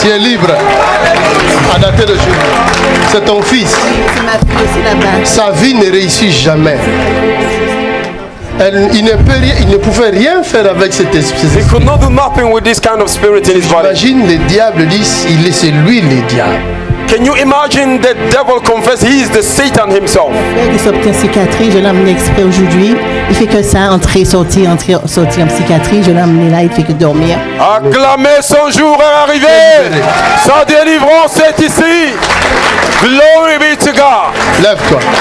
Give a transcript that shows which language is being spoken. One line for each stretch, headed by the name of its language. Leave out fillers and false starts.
French: Tu es libre à dater de aujourd'hui. C'est ton fils. C'est ma fille aussi là-bas. Sa vie ne réussit jamais. Il ne pouvait rien faire avec cet esprit.
English: He could not do nothing with this kind of spirit in his body.
French: Imagine le diable dit, c'est lui le diable.
English: Can you imagine the devil confess he is the Satan himself?
French: Il sorti en psychiatrie, je l'ai amené exprès aujourd'hui. Il fait que ça, entrer, sortir en psychiatrie. Je l'ai amené là, il fait que dormir. Acclamez, son jour est arrivé. Sa délivrance est ici.
English: Glory be to God.
French: Lève-toi.